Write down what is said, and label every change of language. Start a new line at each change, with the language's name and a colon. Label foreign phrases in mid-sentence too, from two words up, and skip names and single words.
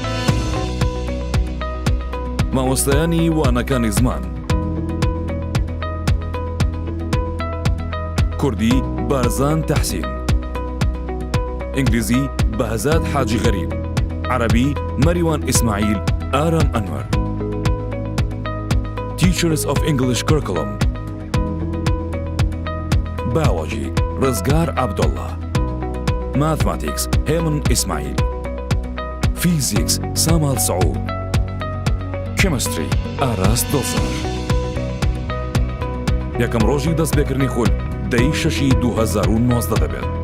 Central Kurdish: مامۆستایانی وانەکانی زمان: کوردی بارزان تەحسین، ئینگلیزی بەهزاد حاجی غەریب، عەرەبی مەریوان ئیسماعیل ئارام ئەنوەر.
English: Teachers of English Curriculum: Biology ڕزگار عەبدوڵڵا، Mathematics هێمن ئیسماعیل، Physics سامال سەعود، Chemistry ئاراس دڵسەر.
Central Kurdish: یەکەم ڕۆژی دەستپێکردنی خول 10/6/2019 دەبێت.